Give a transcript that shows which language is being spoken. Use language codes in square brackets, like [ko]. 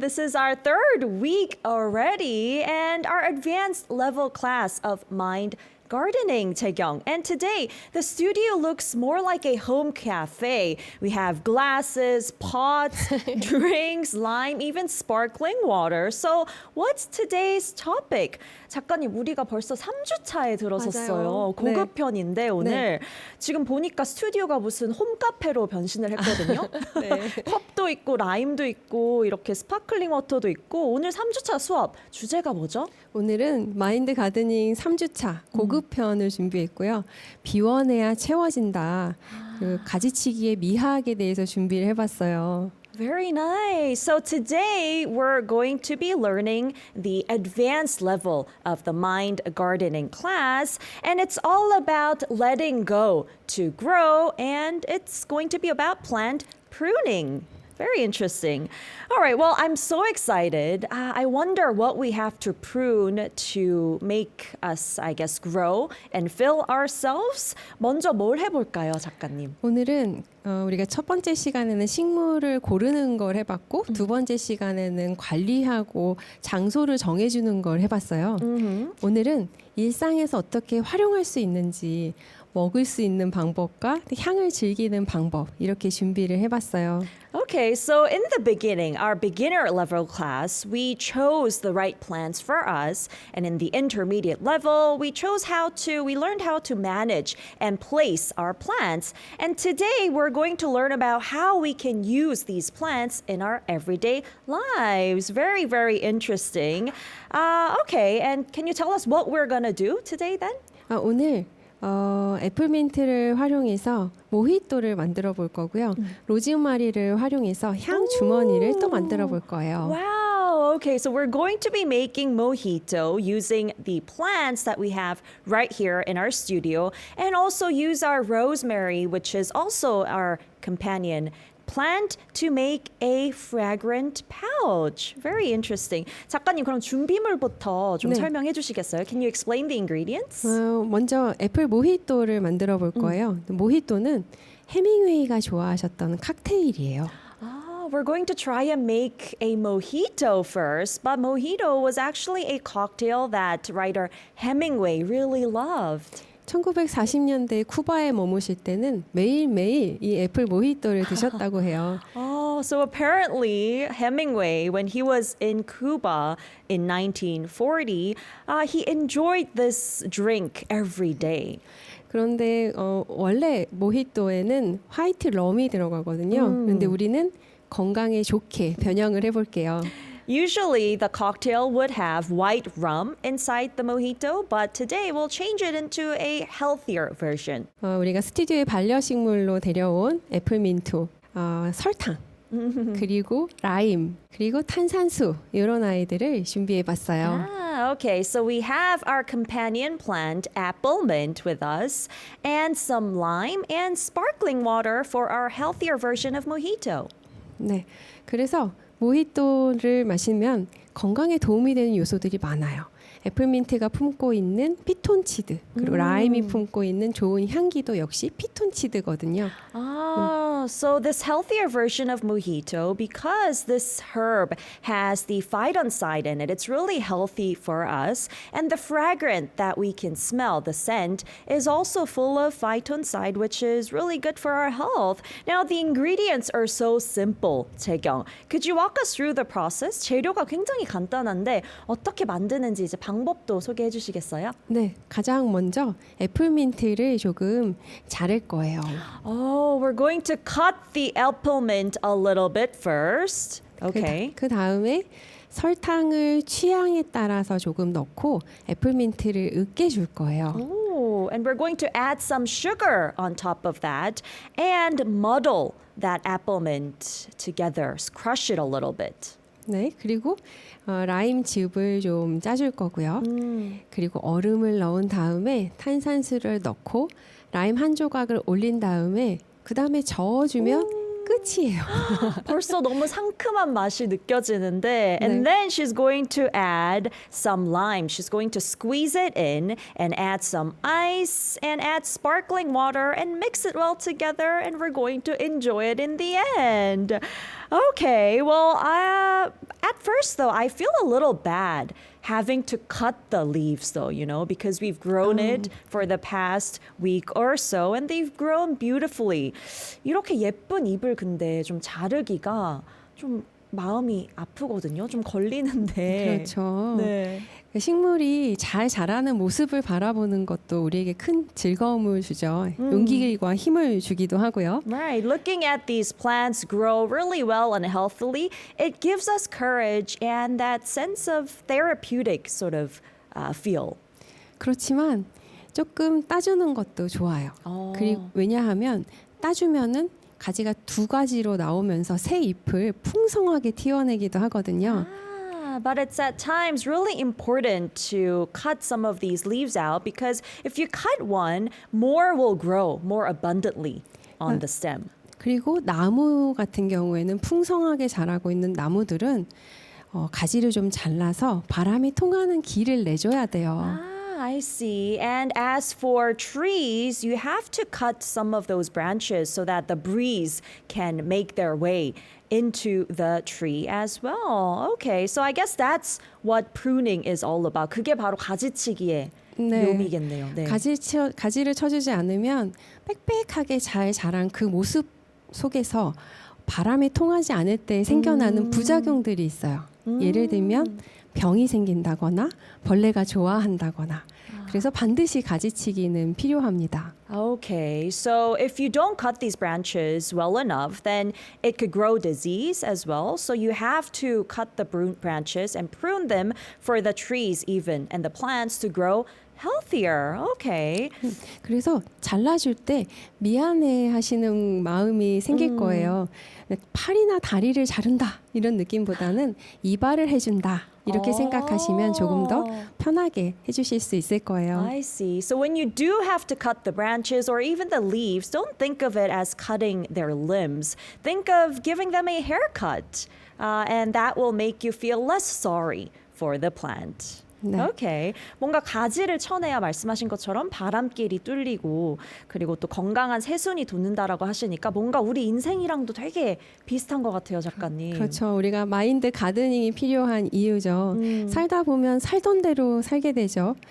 [en] This is our third week already, and our advanced level class of mind gardening, Taekyung. And today, the studio looks more like a home cafe. We have glasses, pots, drinks, lime, even sparkling water. So what's today's topic? [ko] 작가님, 우리가 벌써 3주 차에 들어섰어요. 맞아요. 고급 편인데 오늘 네. 지금 보니까 스튜디오가 무슨 홈카페로 변신을 했거든요. 네. 컵도 있고 라임도 있고 이렇게 스파클링 워터도 있고 오늘 3주차 수업 주제가 뭐죠? 오늘은 마인드 가드닝 3주차 고급편을 준비했고요. 비워내야 채워진다. 그 가지치기의 미학에 대해서 준비를 해봤어요. [en] Very nice. So today we're going to be learning the advanced level of the mind gardening class, and it's all about letting go to grow, and it's going to be about plant pruning. Very interesting. All right, well, I'm so excited. I wonder what we have to prune to make us, I guess, grow and fill ourselves. [ko] 먼저 뭘 해볼까요, 작가님? 오늘은 우리가 첫 번째 시간에는 식물을 고르는 걸 해봤고 두 번째 시간에는 관리하고 장소를 정해주는 걸 해봤어요. 오늘은 일상에서 어떻게 활용할 수 있는지 먹을 수 있는 방법과 향을 즐기는 방법 이렇게 준비를 해봤어요. [en] Okay, so in the beginning, our beginner level class, we chose the right plants for us. And in the intermediate level, we learned how to manage and place our plants. And today, we're going to learn about how we can use these plants in our everyday lives. Very, very interesting. Okay, and can you tell us what we're going to do today then? [ko] 오늘 애플민트를 활용해서 모히또를 만들어 볼 거고요. 로즈마리를 활용해서 향 주머니를 또 만들어 볼 거예요. Wow. [en] Okay, so we're going to be making mojito using the plants that we have right here in our studio and also use our rosemary, which is also our companion plant to make a fragrant pouch. Very interesting. [ko] 작가님, 그럼 준비물부터 좀 네. 설명해 주시겠어요? [en] Can you explain the ingredients? [ko] 먼저 애플 모히또를 만들어 볼 거예요. 모히또는 해밍웨이가 좋아하셨던 칵테일이에요. [en] We're going to try and make a mojito first, but mojito was actually a cocktail that writer Hemingway really loved. [ko] 1940년대 쿠바에 머무실 때는 매일매일 이 애플 모히또를 드셨다고 해요. [en] Oh, so apparently Hemingway, when he was in Cuba in 1940, he enjoyed this drink every day. [ko] 그런데 원래 모히또에는 화이트 럼이 들어가거든요. 그런데 우리는 건강에 좋게 변형을 해볼게요. [en] Usually the cocktail would have white rum inside the mojito, but today we'll change it into a healthier version. [ko] 우리가 스튜디오에 반려식물로 데려온 애플민트, 설탕, 그리고 라임, 그리고 탄산수 이런 아이들을 준비해봤어요. [en] Okay, so we have our companion plant, apple mint, with us, and some lime and sparkling water for our healthier version of mojito. [ko] 네, 그래서 모히또를 마시면 건강에 도움이 되는 요소들이 많아요. 애플민트가 품고 있는 피톤치드 그리고 라임이 품고 있는 좋은 향기도 역시 피톤치드거든요. [en] So this healthier version of mojito, because this herb has the phytoncide in it, it's really healthy for us. And the fragrant that we can smell, the scent, is also full of phytoncide, which is really good for our health. Now, the ingredients are so simple, Taekyung. Could you walk us through the process? [ko] 재료가 굉장히 간단한데 어떻게 만드는지 이제 방법도 소개해 주시겠어요? 네, 가장 먼저 애플민트를 조금 자를 거예요. [en] Oh, we're going to cut the apple mint a little bit first. Okay. [ko] 그 다음에 설탕을 취향에 따라서 조금 넣고 애플민트를 으깨줄 거예요. [en] Oh, and we're going to add some sugar on top of that and muddle that apple mint together. Crush it a little bit. [ko] 네, 그리고 라임즙을 좀 짜줄 거고요. 그리고 얼음을 넣은 다음에 탄산수를 넣고 라임 한 조각을 올린 다음에 그 다음에 저어주면 끝이에요. 벌써 너무 상큼한 맛이 느껴지는데 and [en] then she's going to add some lime. She's going to squeeze it in and add some ice and add sparkling water and mix it well together and we're going to enjoy it in the end. Okay, well, at first though, I feel a little bad having to cut the leaves though, because we've grown it for the past week or so and they've grown beautifully. [ko] 이렇게 예쁜 잎을 근데 좀 자르기가 좀 마음이 아프거든요. 좀 걸리는데. 그렇죠. 네. 식물이 잘 자라는 모습을 바라보는 것도 우리에게 큰 즐거움을 주죠. 용기와 힘을 주기도 하고요. [en] Right. Looking at these plants grow really well and healthily, it gives us courage and that sense of therapeutic sort of feel. [ko] 그렇지만 조금 따주는 것도 좋아요. 그리고 왜냐하면 따주면은 가지가 두 가지로 나오면서 새 잎을 풍성하게 틔워내기도 하거든요. [en] But it's at times really important to cut some of these leaves out because if you cut one, more will grow more abundantly on the stem. [ko] 그리고 나무 같은 경우에는 풍성하게 자라고 있는 나무들은 가지를 좀 잘라서 바람이 통하는 길을 내줘야 돼요. [en] I see. And as for trees, you have to cut some of those branches so that the breeze can make their way into the tree as well. Okay, so I guess that's what pruning is all about. [ko] 그게 바로 가지치기의 묘미겠네요. 네. 가지를 쳐주지 않으면 빽빽하게 잘 자란 그 모습 속에서 바람이 통하지 않을 때 생겨나는 부작용들이 있어요. 예를 들면 병이 생긴다거나 벌레가 좋아한다거나 그래서 반드시 가지치기는 필요합니다. [en] Okay, so if you don't cut these branches well enough, then it could grow disease as well. So you have to cut the branches and prune them for the trees even and the plants to grow healthier. Okay. [ko] 그래서 잘라줄 때 미안해 하시는 마음이 생길 거예요. 팔이나 다리를 자른다 이런 느낌보다는 이발을 해준다 이렇게 생각하시면 조금 더 편하게 해주실 수 있을 거예요. [en] I see. So when you do have to cut the branches or even the leaves, don't think of it as cutting their limbs. Think of giving them a haircut, and that will make you feel less sorry for the plant. [ko] 네. [en] Okay. [ko] 뭔가 가지를 쳐내야 말씀하신 것처럼 바람길이 뚫리고 그리고 또 건강한 새순이 돋는다라고 하시니까 뭔가 우리 인생이랑도 되게 비슷한 것 같아요, 작가님. 그렇죠. 우리가 마인드 가드닝이 필요한 이유죠. 살다 보면 살던 대로 살게 되죠.